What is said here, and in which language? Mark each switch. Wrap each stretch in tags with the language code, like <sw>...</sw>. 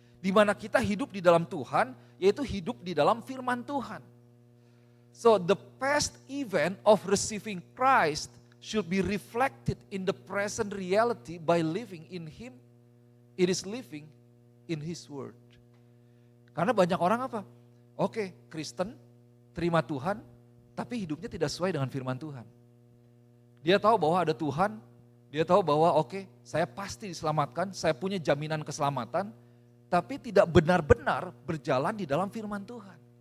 <id>Di mana kita hidup di dalam Tuhan, yaitu hidup di dalam firman Tuhan.</id> <en>So the past event of receiving Christ should be reflected in the present reality by living in Him. It is living in His Word.</en> <id>Karena banyak orang apa? Oke, Kristen, terima Tuhan, tapi hidupnya tidak sesuai dengan firman Tuhan. Dia tahu bahwa ada Tuhan, dia tahu bahwa oke, saya pasti diselamatkan, saya punya jaminan keselamatan, tapi tidak benar-benar berjalan di dalam firman Tuhan.</id>